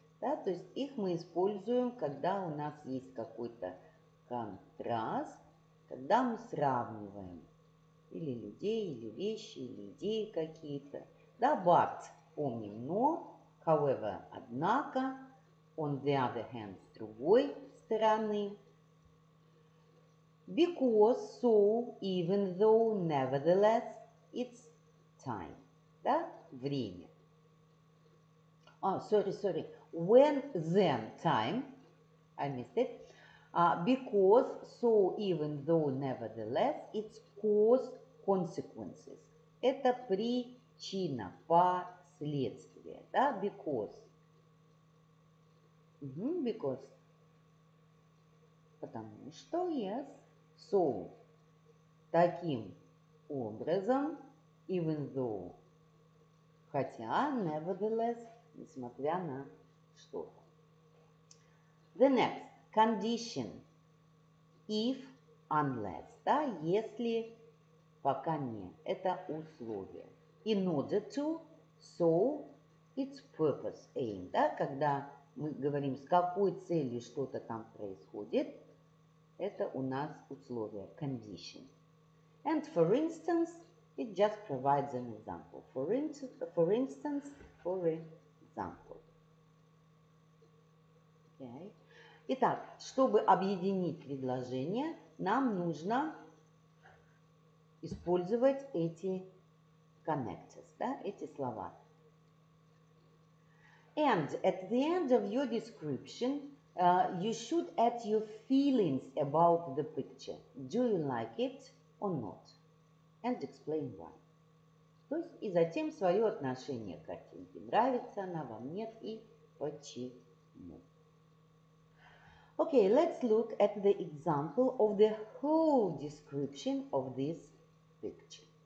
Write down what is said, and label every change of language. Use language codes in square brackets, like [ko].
[ru] Да, то есть их мы используем, когда у нас есть какой-то контраст, когда мы сравниваем или людей, или вещи, или идеи какие-то. Да, but, помним, но, however, однако, [en] on the other hand, [ru] с другой стороны. [en] Because, so, even though, nevertheless, it's time. [ru] Да, время. Sorry. [en] When, then, time. I missed it. Because, so, even though, nevertheless, it's cause, consequences. [ru] Это причина, последствия. Да, because. [en] Because. [ru] Потому что, yes. So, таким образом, [en] even though, [ru] хотя, nevertheless, несмотря на что-то. [en] The next, condition, if, unless, [ru] да, если, пока не, это условие. [en] In order to, so, its purpose, aim, [ru] да, когда мы говорим, с какой целью что-то там происходит, это у нас условие, condition. [en] And for instance, it just provides an example. For instance, for example. Okay. [ru] Итак, чтобы объединить предложение, нам нужно использовать эти connectors, да, эти слова. [en] And at the end of your description, you should add your feelings about the picture. Do you like it or not? And explain why. [ru] То есть и затем свое отношение к картинке. Нравится она вам, нет и почему. [en] Okay, let's look at the example of the whole description of this picture.